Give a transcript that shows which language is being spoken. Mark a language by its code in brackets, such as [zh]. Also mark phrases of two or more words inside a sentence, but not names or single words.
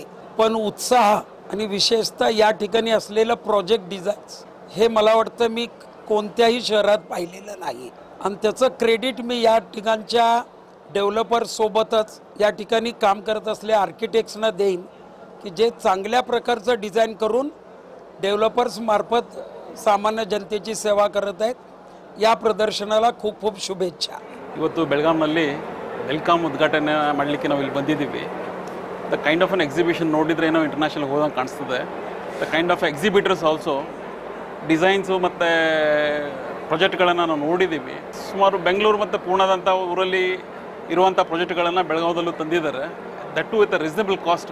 [mr] पण उत्साह आणि विशेषतः या ठिकाणी असलेलं [en] project designs [mr] हे मला वाटतं मी कोणत्याही शहरात पाहिलेलं नाही आणि त्याचं क्रेडिट मी या ठिकाणच्या डेव्हलपर्स सोबतच या ठिकाणी काम करत असलेल्या आर्किटेक्ट्सना देईन की जे चांगल्या प्रकारचं डिझाईन करून डेव्हलपर्स मार्फत सामान्य जनतेची सेवा करत आहेत। या प्रदर्शनाला खूप खूप शुभेच्छा। [kn] ಇವತ್ತು ಬೆಳಗಾಂನಲ್ಲಿ ವೆಲ್ಕಮ್ ಉದ್ಘಾಟನೆ ಮಾಡಲಿಕ್ಕೆ ನಾವು ಇಲ್ಲಿ ಬಂದಿದ್ದೀವಿ। [en] the kind of an exhibition [kn] ನೋಡಿದ್ರೆ ಏನೋ ಇಂಟರ್ನ್ಯಾಷನಲ್ ಹೋದಂಗೆ ಕಾಣಿಸ್ತದೆ। [en] the kind of exhibitors also [kn] ಡಿಸೈನ್ಸು ಮತ್ತು ಪ್ರಾಜೆಕ್ಟ್ಗಳನ್ನು ನಾವು ನೋಡಿದ್ದೀವಿ। ಸುಮಾರು ಬೆಂಗಳೂರು ಮತ್ತು ಪೂರ್ಣದಂಥ ಊರಲ್ಲಿ ಇರುವಂಥ ಪ್ರಾಜೆಕ್ಟ್ಗಳನ್ನು ಬೆಳಗಾವದಲ್ಲೂ ತಂದಿದ್ದಾರೆ, [en] that too with a reasonable cost.